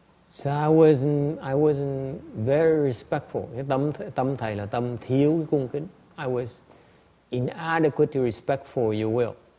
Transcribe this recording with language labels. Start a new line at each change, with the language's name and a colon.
English: So I wasn't very respectful.
Vietnamese: Cái tâm thầy là tâm thiếu cái cung kính.
English: I was inadequately respectful, you will.